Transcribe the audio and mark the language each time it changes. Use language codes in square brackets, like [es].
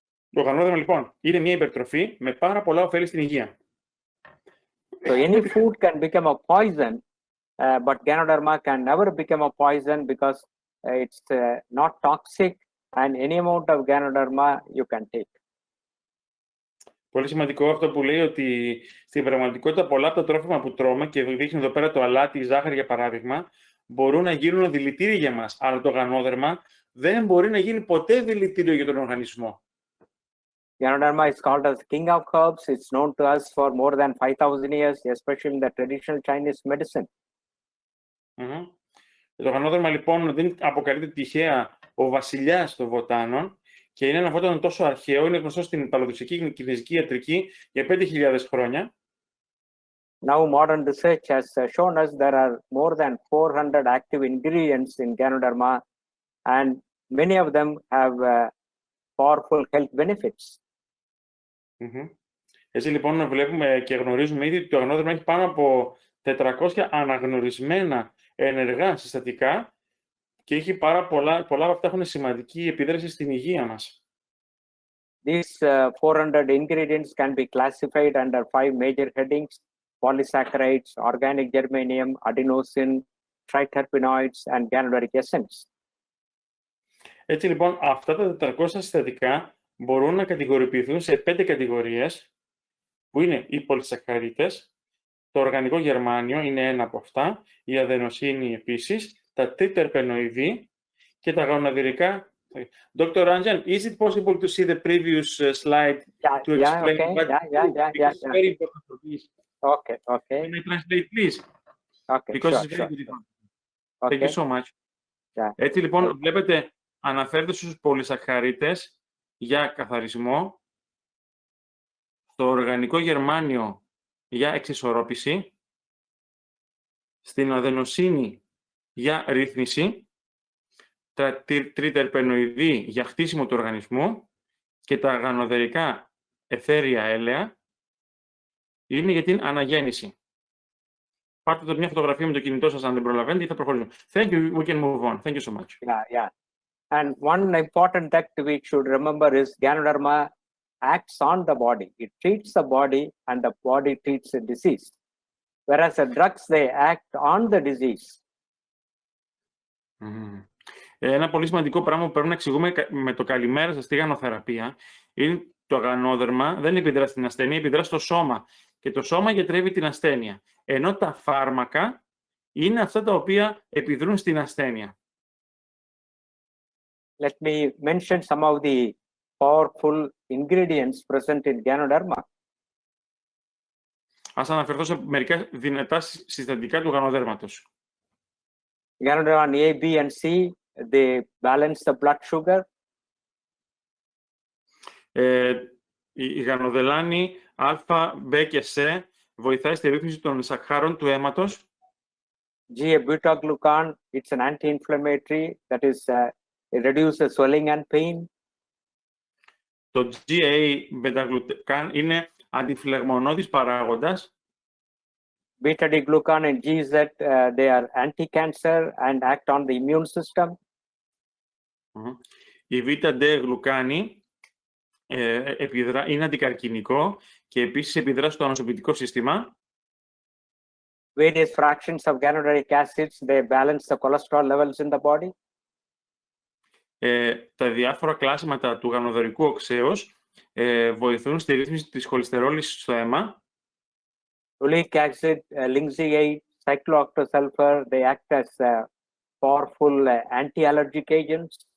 [el] Το γανόδερμα λοιπόν είναι μια υπερτροφή με πάρα πολλά ωφέλη στην υγεία. [en] So any food can become a poison, but GANODERMA can never become a poison because it's not toxic, and any amount of GANODERMA you can take. [el] Πολύ σημαντικό αυτό που λέει ότι στην πραγματικότητα πολλά από τα τρόφιμα που τρώμε και δείχνει εδώ πέρα το αλάτι, η ζάχαρη για παράδειγμα, μπορούν να γίνουν δηλητήρια για μας, αλλά το γανόδερμα δεν μπορεί να γίνει ποτέ δηλητήριο για τον οργανισμό. [en] GANODERMA is called as king of herbs. It's known to us for more than 5,000 years, especially in the traditional Chinese medicine. [el] Το γανόδερμα λοιπόν δεν αποκαλείται τυχαία ο βασιλιάς των βοτάνων και είναι ένα βότανο τόσο αρχαίο, είναι γνωστό στην παλαιοδοξική κινέζικη ιατρική για 5.000 χρόνια. [en] Now modern research has shown us there are more than 400 active ingredients in GANODERMA, and many of them have powerful health benefits. [el] Έτσι λοιπόν βλέπουμε και γνωρίζουμε ήδη ότι το γανόδερμα έχει πάνω από 400 αναγνωρισμένα ενεργά συστατικά και έχει πολλά από αυτά έχουν σημαντική επίδραση στην υγεία μας. [en] These 400 ingredients can be classified under 5 major headings: polysaccharides, organic germanium, adenosine, triterpenoids, and ganoderic essence. [el] Έτσι λοιπόν, αυτά τα 400 συστατικά μπορούν να κατηγοριοποιηθούν σε 5 κατηγορίες, που είναι οι πολυσακχαρίτες, το οργανικό γερμάνιο είναι ένα από αυτά, η αδενοσίνη επίσης, τα τριτερπενοειδή και τα γοναδυρικά. [en] Dr. Ranjan, is it possible to see the previous slide to explain what it's very important for this? Okay. Can I translate, please? Okay, Because sure, it's very good. Okay. Thank you so much. Yeah. [el] Έτσι λοιπόν, βλέπετε, αναφέρεται στους πολυσακχαρίτες για καθαρισμό, στο οργανικό γερμάνιο για εξισορρόπηση, στην αδενοσίνη για ρύθμιση, τα τριτερπενοειδή για χτίσιμο του οργανισμού και τα γανοδερικά αιθέρια έλαια είναι για την αναγέννηση. Πάρτε μια φωτογραφία με το κινητό σας αν δεν προλαβαίνετε ή θα προχωρήσουμε. [en] Thank you. We can move on. Thank you so much. Yeah. And one important fact we should remember is Ganoderma acts on the body. It treats the body and the body treats the disease. Whereas the drugs, they act on the disease. [el] Ένα πολύ σημαντικό πράγμα που πρέπει να εξηγούμε με το καλημέρα σας στη γανοθεραπεία είναι το γανόδερμα δεν επιδρά στην ασθένεια, επιδρά στο σώμα. Και το σώμα γιατρεύει την ασθένεια. Ενώ τα φάρμακα είναι αυτά τα οποία επιδρούν στην ασθένεια. [en] Let me mention some of the powerful ingredients present in Ganoderma. [el] Ας αναφερθώ σε μερικά δυνατά συστατικά του γανοδέρματος. [en] Ganoderma A, B, and C, they balance the blood sugar. [el] Η γανοδελάνη Α, Β και Σ βοηθάει στη ρύθμιση των σακχάρων του αίματος. [en] G-beta-glucan, it's an anti-inflammatory, that is, it reduces swelling and pain. [el] Το GA-beta-glucan είναι αντιφλεγμονώδης παράγοντας. [en] Beta-D-glucan and GZ, they are anti-cancer and act on the immune system. [el] Η β-D-γλουκάνη είναι αντικαρκινικό και επίσης επιδρά στο ανοσοποιητικό σύστημα. [en] Various fractions of ganoderic acids, they balance the cholesterol levels in the body. [el] Τα διάφορα κλάσματα του γανοδερικού οξέως βοηθούν στη ρύθμιση της χολυστερόλης στο αίμα. [en] Oleic acid, linseed, cyclooctasulfur, they act as powerful anti-allergic agents.